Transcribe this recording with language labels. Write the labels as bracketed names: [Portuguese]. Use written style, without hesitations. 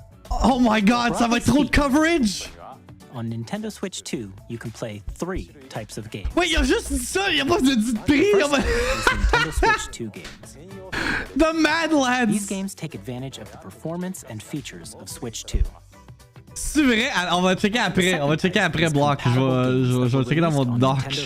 [English] oh my god, [French] ça va être trop de coverage! [English] on Nintendo Switch 2, you can play 3 types of games. [French] Wait, il a juste dit ça, il a pas dit de prix! [English] Nintendo Switch 2 games. The Mad Lads! These games take advantage of the performance and features of Switch 2. [French] C'est vrai? On va checker après. On va checker après, Block. Je vais checker dans mon doc.